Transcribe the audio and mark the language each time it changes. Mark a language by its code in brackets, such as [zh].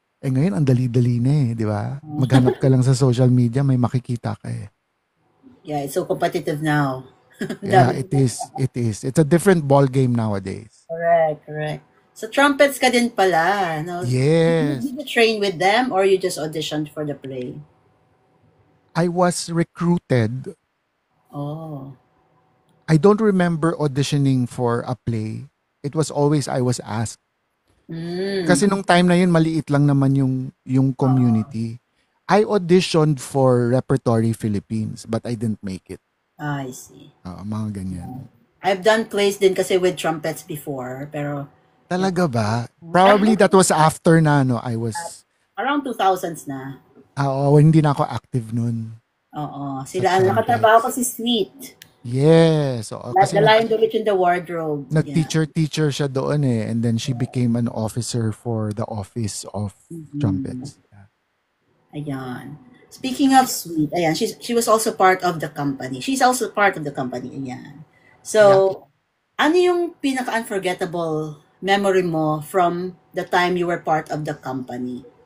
[tl] Eh ngayon, ang dali-dali na eh, di ba? Maghanap ka lang sa social media, may makikita ka eh. [en] Yeah, it's so competitive now. Yeah, it is. It's a different ball game nowadays. [tl] Correct. So trumpets ka din pala, no? [en] Yes. Did you train with them or you just auditioned for the play? I was recruited. Oh. I don't remember auditioning for a play. It was always I was asked. [tl] Kasi nung time na yun, maliit lang naman yung community. [en] I auditioned for Repertory Philippines, but I didn't make it. I see. [tl] Mga ganyan. [en] I've done plays din kasi with trumpets before, pero [tl] Talaga ba? [en] Probably that was after na, I was... around 2000s na. [tl] hindi na ako active nun. Oo. Sila ang nakatrabaho ko si Sweet. [en] Yes. The Lion, the Witch, and the Wardrobe. [tl] Nag-teacher siya doon eh. [en] And then she became an officer for the office of trumpets. [tl] Ayan. [en] Speaking of Sweet, ayan, she was also part of the company. She's also part of the company. Ayan. So, [tl] ano yung pinaka-unforgettable memory mo [en] from the time you were part of the company?